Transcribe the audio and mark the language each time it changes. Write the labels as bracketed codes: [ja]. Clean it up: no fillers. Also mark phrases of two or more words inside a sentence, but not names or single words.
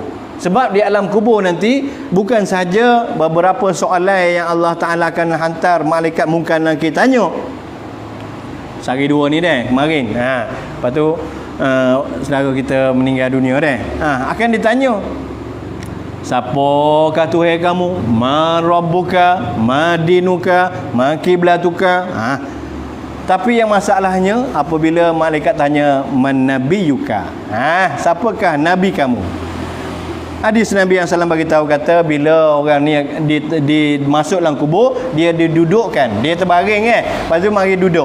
[ms] Sebab di alam kubur nanti bukan saja beberapa soalan yang Allah Ta'ala akan hantar malaikat Munkar Nakir tanya. Sehari dua ni kemarin. Lepas tu saudara kita meninggal dunia akan ditanya, siapakah Tuhan kamu? [ar] ما ربك، ما دينك، ما قبلتك. [ms] Tapi yang masalahnya apabila malaikat tanya [ar] من نبيك, [ms] siapakah nabi kamu? Hadis Nabi yang SAW bagi tahu kata bila orang ni masuk dalam kubur, dia didudukkan, dia terbaring lepas tu mari duduk.